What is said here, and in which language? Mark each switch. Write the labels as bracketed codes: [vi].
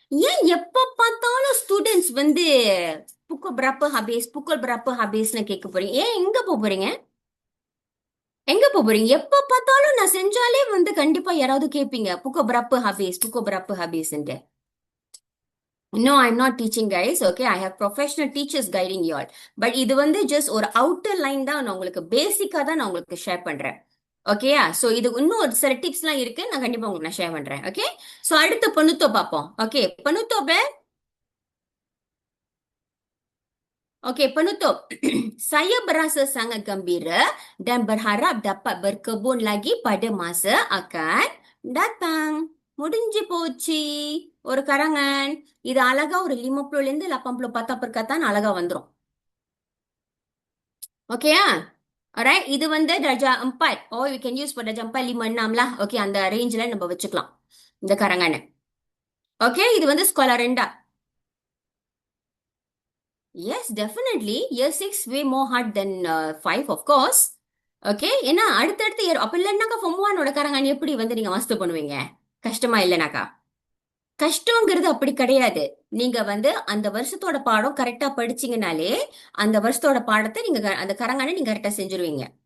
[ta] ஏன் எப்ப பார்த்தாலும் ஸ்டூடெண்ட்ஸ் வந்து [ms] pukul berapa habis [ta] ன்னு கேட்க போறீங்க? ஏன் எங்க போக போறீங்க? எங்க போக போறீங்க? எப்ப பார்த்தாலும் நான் செஞ்சாலே வந்து கண்டிப்பா யாராவது கேட்பீங்க [ms] pukul berapa habis [ta] ன்ட்டு. [en] No, I'm not teaching guys. Okay, I have professional teachers guiding you all. [ta] But இது வந்து just ஒரு outer line தான், நான் உங்களுக்கு பேசிக்கா தான் நான் உங்களுக்கு ஷேர் பண்றேன். ஓகேயா? சோ இது இன்னும் ஒரு சில டிப்ஸ்லாம் இருக்கு, நான் கண்டிப்பா உங்களுக்கு நான் ஷேர் பண்றேன். ஓகே, சோ அடுத்து penutup பார்ப்போம். Okay, penutup. [ms] Okey, penutup. Saya berasa sangat gembira dan berharap dapat berkebun lagi pada masa akan datang. [ta] முடிஞ்சு போச்சு ஒரு கரங்கன். இது அழகா ஒரு 50ல இருந்து 80 பத்தா perkataan அழகா வந்துரும். [en] ஓகேயா? alright, [ta] இது வந்து [en] darjah 4. Oh, you can use for darjah 4, 5, 6 lah. [ta] Okay, அந்த ரேஞ்சில நம்ம வச்சுக்கலாம் இந்த கரங்கனை. ஓகே, இது வந்து ஸ்கோலா 2. [en] Yes, definitely. Year 6 way more hard than 5, of course. [ta] Okay, ஏன்னா அடுத்தடுத்து இயர் அப்ப இல்லைன்னாக்கா ஃபார்ம் 1 ஓட கரங்காணி எப்படி வந்து நீங்க மாஸ்டர் பண்ணுவீங்க? கஷ்டமா இல்லைனாக்கா? கஷ்டங்கிறது அப்படி கிடையாது. நீங்க வந்து அந்த வருஷத்தோட பாடம் கரெக்டா படிச்சீங்கனாலே அந்த வருஷத்தோட பாடத்தை நீங்க அந்த கரங்காணி நீங்க கரெக்டா செஞ்சுருவீங்க.